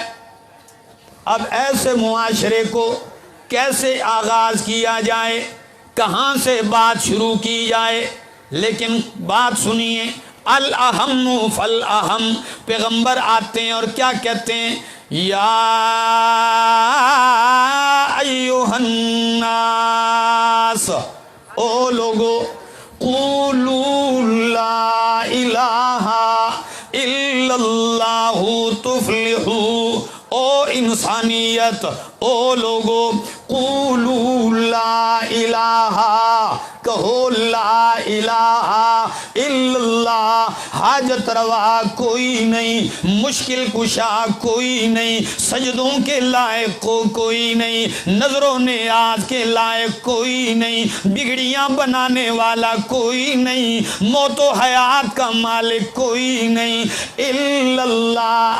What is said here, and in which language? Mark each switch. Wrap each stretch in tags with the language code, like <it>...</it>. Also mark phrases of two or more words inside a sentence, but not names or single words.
<ur>اب ایسے معاشرے کو کیسے آغاز کیا جائے، کہاں سے بات شروع کی جائے. لیکن بات سنیے,</ur> <ar>الأهم فالأهم.</ar> <ur>پیغمبر آتے ہیں اور کیا کہتے ہیں,</ur> <ar>يا أيها الناس,</ar> <ur>او لوگو,</ur> <ar>قولوا لا إله إلا الله تفلحوا.</ar> <ur>او انسانیت، او لوگو,</ur> <ar>قولوا لا إله, कहो لا إله إلا الله.</ar> <ur>حاجت روا کوئی نہیں، مشکل کشا کوئی نہیں، سجدوں کے لائق کوئی نہیں، نذرو نیاز کے لائق کوئی نہیں، بگڑیاں بنانے والا کوئی نہیں، موت و حیات کا مالک کوئی نہیں، الا اللہ.</ur>